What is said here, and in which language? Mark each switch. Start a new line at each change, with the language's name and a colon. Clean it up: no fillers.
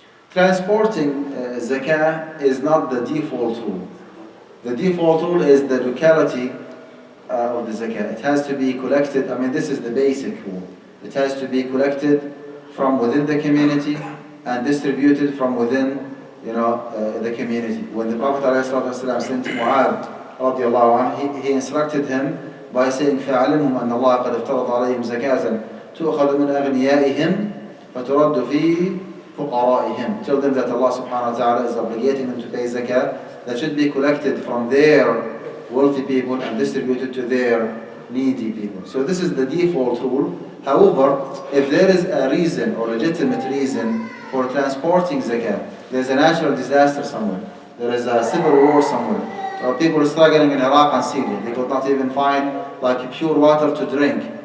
English: Transporting Zakah is not the default rule. The default rule is the locality of the Zakah. It has to be collected, this is the basic rule. It has to be collected from within the community and distributed from within the community. When the Prophet ﷺ sent Mu'adh radiallahu anhu, he instructed him by saying
Arabic: فَعَلِمْهُمْ أَنَّ اللَّهَ قَدْ افترض عَلَيْهِمْ زَكَاةً تُؤْخَذُ مِنْ أَغْنِيَائِهِمْ فَتُرَدُّ فِي فُقَرَائِهِمْ.
English: Tell them that Allah subhanahu wa ta'ala is obligating them to pay zakah that should be collected from their wealthy people and distributed to their needy people. So this is the default rule. However, if there is a reason or legitimate reason for transporting zakah, there's a natural disaster somewhere, there is a civil war somewhere, or people struggling in Iraq and Syria, they could not even find pure water to drink.